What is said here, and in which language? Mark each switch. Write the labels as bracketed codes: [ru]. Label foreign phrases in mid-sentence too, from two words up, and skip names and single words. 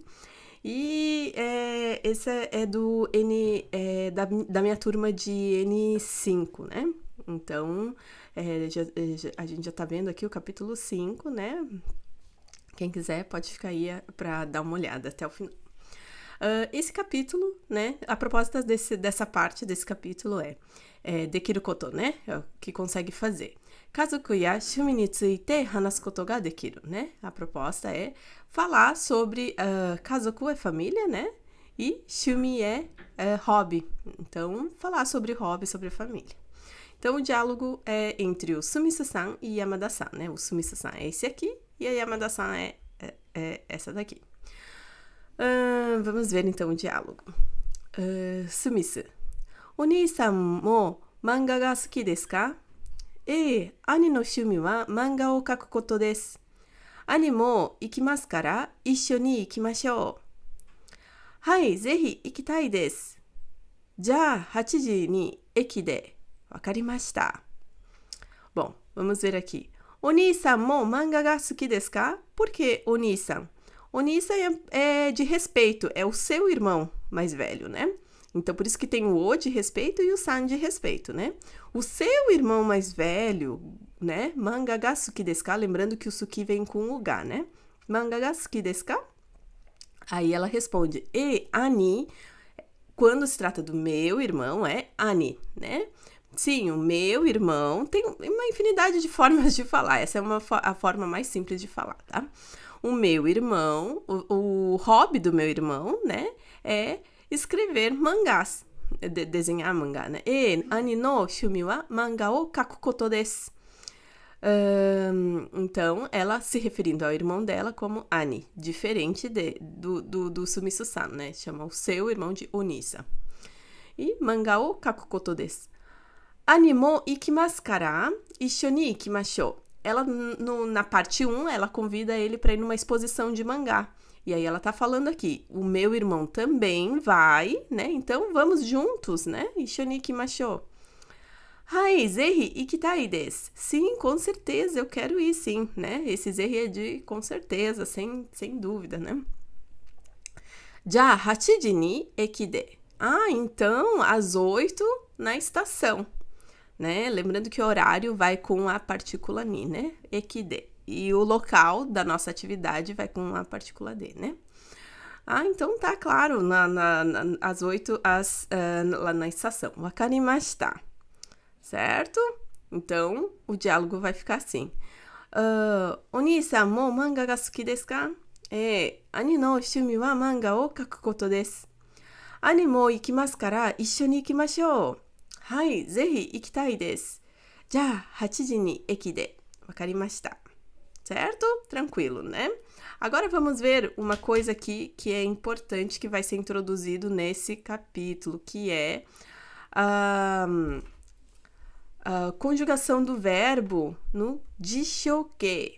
[pt] E esse é da minha turma de N5, né? Então, a gente já tá vendo aqui o capítulo 5, né? Quem quiser pode ficar aí para dar uma olhada até o final. Esse capítulo, né? A proposta dessa parte desse capítulo [ja] できること, [pt] né? É o que consegue fazer. [ja] 家族や趣味について話すことができる, [pt] né? A proposta é falar sobre kazoku é família, né? E shumi é hobby. Então, falar sobre hobby, sobre família. Então, o diálogo é entre o Sumisu-san e Yamada-san, né? O Sumisu-san é esse aqui e a Yamada-san é essa daqui. Vamos ver então o diálogo. [ja] スミス。お兄さんも漫画が好きですか? 兄の趣味は漫画を描くことです. 兄も行きますから一緒に行きましょう. はい、ぜひ行きたいです. じゃ、8時に駅で. [pt] Wakarimashita. Bom, vamos ver aqui. [ja] お兄さんも漫画が好きですか? [pt] Por que Oni-san? Oni-san é de respeito, é o seu irmão mais velho, né? Então, por isso que tem o de respeito e o san de respeito, né? O seu irmão mais velho, né? [ja] 漫画が好きですか? [pt] Lembrando que o suki vem com o ga, né? [ja] 漫画が好きですか? [pt] Aí ela responde, ani, quando se trata do meu irmão, é ani, né? Sim, o meu irmão tem uma infinidade de formas de falar. Essa é a forma mais simples de falar, tá? O meu irmão, o hobby do meu irmão, né? É escrever mangás, desenhar mangá, né? [ja] 兄の趣味は漫画を描くことです. [pt] Então, ela se referindo ao irmão dela como Ani, diferente do Sumisu-san, né? Chama o seu irmão de Oni-san. E [ja] 漫画を描くことです. 兄も行きますから、一緒に行きましょう. [pt] Ela, na parte 1, ela convida ele para ir numa exposição de mangá. E aí ela tá falando aqui, o meu irmão também vai, né? Então vamos juntos, né? [ja] 一緒に行きましょう。はい、ぜひ行きたいです. [pt] Sim, com certeza, eu quero ir sim, né? Esse zehi é de com certeza, sem dúvida, né? [ja] じゃ、8時に駅で. [pt] Então, às 8 na estação, né? Lembrando que o horário vai com a partícula ni, né? [ja] 駅で. [pt] E o local da nossa atividade vai com a partícula de, né? Então tá claro, às 8 lá na estação. Wakarimashita. Certo? Então, o diálogo vai ficar assim. [ja] お兄さんも漫画が好きですか? 兄の趣味は漫画を描くことです. 兄も行きますから一緒に行きましょう. はい、ぜひ行きたいです. じゃ、8時に駅で。わかりました. [pt] Certo? Tranquilo, né? Agora vamos ver uma coisa aqui que é importante, que vai ser introduzido nesse capítulo, que é a conjugação do verbo no jishoke.